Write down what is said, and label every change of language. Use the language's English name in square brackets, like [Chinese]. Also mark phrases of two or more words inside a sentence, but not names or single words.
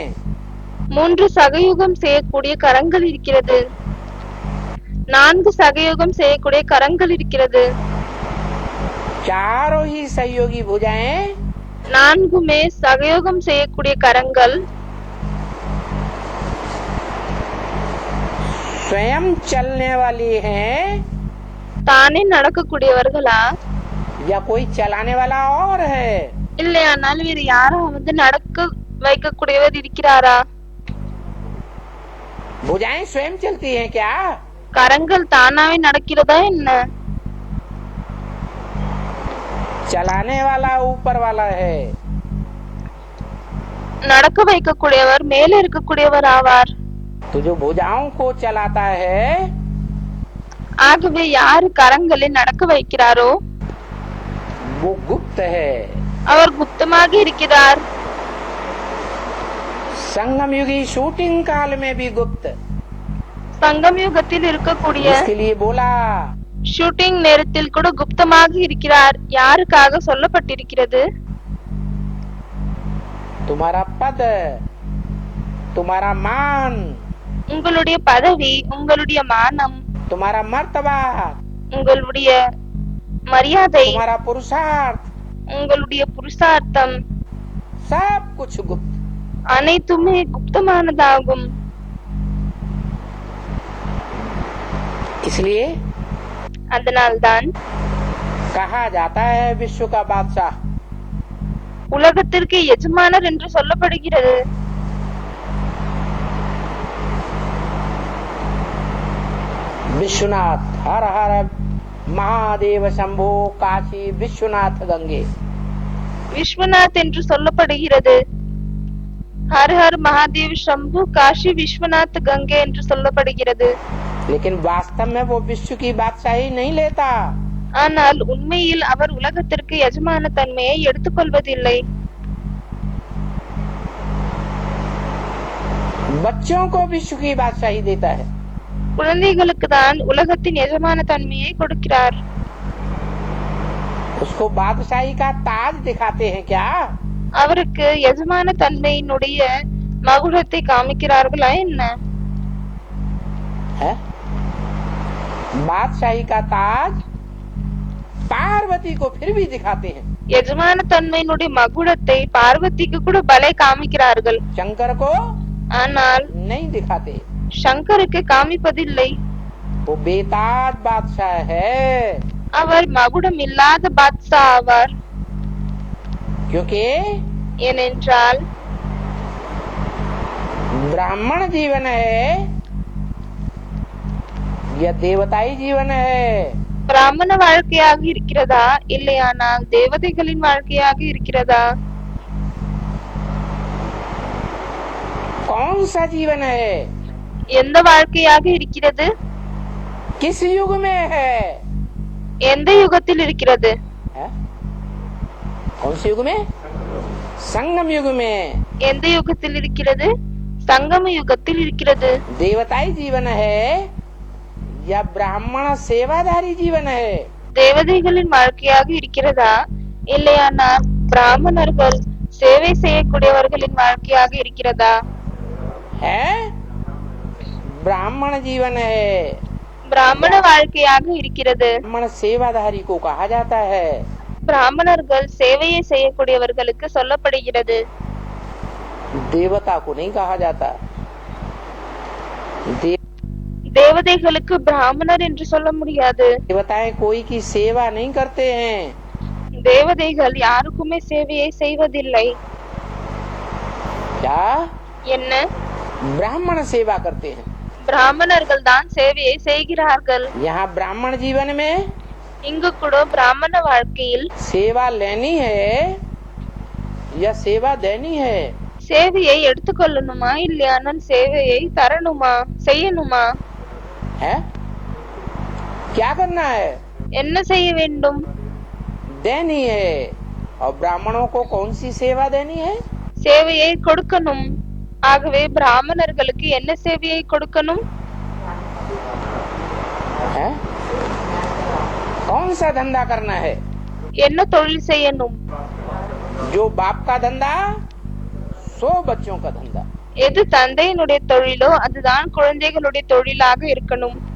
[Tamil] 3 சகயுகம் செய்யக்கூடிய கரங்கள் இருக்கிறது. 4 சகயுகம் செய்யக்கூடிய கரங்கள் இருக்கிறது. [Hindi] चारों ही सहयोगी भुजाएं [Tamil] 4மே சகயோகம் செய்யக்கூடிய கரங்கள் [Hindi] स्वयं चलने वाली हैं [Tamil] தானே நடக்கக்கூடியவர்களா, [Hindi] या कोई चलाने वाला और है. [Tamil] இல்லையானால் வேறு யாராவது நடக்க வைக்கக்கூடியவர் இருக்கிறாரா? [Hindi] भुजाएं स्वयं चलती हैं क्या? [Tamil] கரங்கள் தானாவே நடக்கிறதா என்ன? [Hindi] चलाने वाला ऊपर वाला है. [Tamil] நடக்க வைக்கக்கூடியவர் மேலே இருக்கக்கூடியவர் ஆவார். [Hindi] तो जो भुजाओं को चलाता है [Tamil] ஆகவே யாரு கரங்களை நடக்க வைக்கிறாரோ [Hindi] वो गुप्त है. [Tamil] அவர் குப்தமாக இருக்கிறார். [Hindi] संगम युगी शूटिंग काल में भी गुप्त. [Tamil] சங்கம் யுகத்தில் இருக்கக்கூடிய [Hindi] इसके लिए बोला [Tamil] ஷூட்டிங் நேரத்தில் கூட குப்தமாக இருக்கிறார். யாருக்காக சொல்லப்பட்டிருக்கிறது? [Hindi] तुम्हारा पद, तुम्हारा मान, [Tamil] உங்களுடைய பதவி, உங்களுடைய மானம், [Hindi] तुम्हारा मर्तबा, [Tamil] உங்களுடைய மரியாதை, [Hindi] तुम्हारा पुरुषार्थ, [Tamil] உங்களுடைய புருஷார்த்தம் [Hindi] सब कुछ गुप्त. [Tamil] அனைத்துமே குப்தமானதாகும். [Hindi] इसलिए [Tamil] அதனால்தான் [Hindi] कहा जाता है विश्व का बादशाह. [Tamil] உலகத்திற்கு எஜமானர் என்று சொல்லப்படுகிறது. [Hindi] विश्वनाथ हर हर महादेव शंभो काशी विश्वनाथ गंगे. [Tamil] விஸ்வநாத் என்று சொல்லப்படுகிறது. [Hindi] हर हर महादेव शंभु काशी विश्वनाथ गंगे [Tamil] என்று சொல்லப்படுகிறது. [Hindi] लेकिन वास्तव में वो विश्व की बादशाही नहीं लेता. [Tamil] ஆனால் உண்மையில் அவர் உலகத்திற்கு எஜமான தன்மையை எடுத்துக்கொள்வதில்லை. [Hindi] बच्चों को विश्व की बादशाही देता है. [Tamil] குழந்தைகளுக்கு தான் உலகத்தின் எஜமான தன்மையை கொடுக்கிறார். [Hindi] उसको बादशाही का ताज दिखाते हैं क्या? [Tamil] அவருக்கு எஜமான தன்மையினுடைய மகுடத்தை காமிக்கிறார்களா என்ன? [Hindi] है बादशाही का ताज पार्वती को फिर भी दिखाते हैं. [Tamil] எஜமான தன்மையினுடைய மகுடத்தை பார்வதிக்கு கூட பலே காமிக்கிறார்கள். [Hindi] शंकर को [Tamil] ஆனால் [Hindi] नहीं दिखाते. [Tamil] சங்கருக்கு காமிப்பதில்லை. [Hindi] वो बेताज बादशाह है. [Tamil] அவர் மகுடம் இல்லாத பாத்ஷா ஆவார். [Hindi] क्योंकि [Tamil] ஏனென்றால் [Hindi] ब्राह्मण जीवन है या देवताई जीवन है. [Tamil] பிராமண வாழ்க்கையாக இருக்கிறதா இல்லையானால் தேவதைகளின் வாழ்க்கையாக இருக்கிறதா? [Hindi] कौन सा जीवन है? [Tamil] எந்த வாழ்க்கையாக இருக்கிறது? [Hindi] किस युग में है? [Tamil] எந்த யுகத்தில் இருக்கிறது? [Hindi] है? कौन से युग में? संगम युग में. [Tamil] எந்த யுகத்தில் இருக்கிறது? சங்கம யுகத்தில் இருக்கிறது. [Hindi] देवताई जीवन है या ब्राह्मण सेवाधारी जीवन है? [Tamil] தேவதைகளின் வாழ்க்கையாக இருக்கிறதா இல்லையானால் பிராமணர்கள் சேவை செய்யக்கூடியவர்களின் வாழ்க்கையாக இருக்கிறதா? [Hindi] है ब्राह्मण जीवन है. [Tamil] பிராமண வாழ்க்கையாக இருக்கிறது. [Hindi] ब्राह्मण सेवाधारी को कहा जाता है. [Tamil] பிராமணர்கள் சேவையை செய்யக்கூடியவர்களுக்கு சொல்லப்படுகிறது. [Hindi] देवता को नहीं कहा जाता. [Tamil] தேவதைகளுக்கு பிராமணர் என்று சொல்ல முடியாது. [Hindi] देवताएं कोई की सेवा नहीं करते हैं. [Tamil] தேவதைகள் யாருக்குமே சேவையை செய்வதில்லை. [Hindi] क्या [Tamil] என்ன? [Hindi] ब्राह्मण सेवा करते हैं। [Tamil] பிராமணர்கள் தான் சேவையை செய்கிறார்கள். [Hindi] यहाँ ब्राह्मण जीवन में [Tamil] இங்கு கூட பிராமண வாழ்க்கையில் [Hindi] सेवा लेनी है या सेवा देनी है? [Tamil] சேவையை எடுத்துக்கொள்ளணுமா இல்லையானால் சேவையை தரணுமா செய்யணுமா? [Hindi] है क्या करना है? [Tamil] என்ன செய்ய வேண்டும்? [Hindi] देनी है। और ब्राह्मणों को कौन सी सेवा देनी है? [Tamil] சேவையை கொடுக்கணும். ஆகவே பிராமணர்களுக்கு என்ன சேவையை கொடுக்கணும்? [Hindi] है कौन सा धंधा करना है? [Tamil] என்ன தொழில் செய்யணும்? [Hindi] जो बाप का धंधा सो बच्चों का धंधा। [Tamil] எது தந்தையினுடைய தொழிலோ அதுதான் குழந்தைகளுடைய தொழிலாக இருக்கணும்.